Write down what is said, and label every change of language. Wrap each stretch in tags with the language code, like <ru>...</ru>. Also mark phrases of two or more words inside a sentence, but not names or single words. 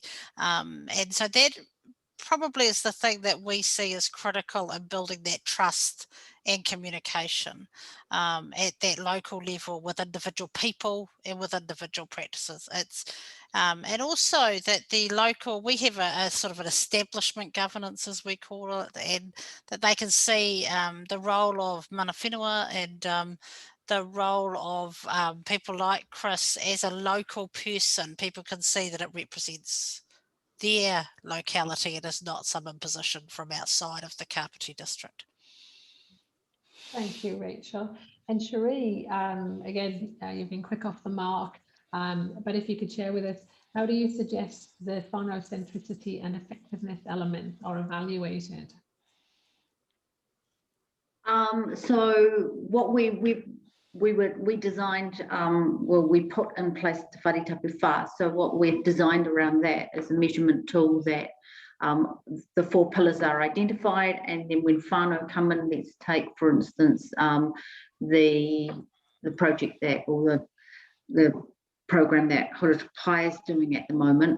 <en>And so that probably is the thing that we see as critical in building that trust and communication at that local level with individual people and with individual practices. It's and also that the local, we have a sort of an establishment governance, as we call it, and that they can see the role of</en> <mi>mana whenua</mi> <en>and the role of people like Chris as a local person. People can see that it represents their locality and is not some imposition from outside of the Kapiti district. Thank you, Rachel. And Cherie, again, you've been quick off the mark, but if you could share with us, how do you suggest the phonocentricity and effectiveness elements are evaluated? So what we designed, well, we put in place the</en> <mi>whare tapu whā.</mi> <en>So what we've designed around that is a measurement tool that the 4 pillars are identified, and then when whānau come in, let's take, for instance, the project that, or the program that Horatai is doing at the moment.</en>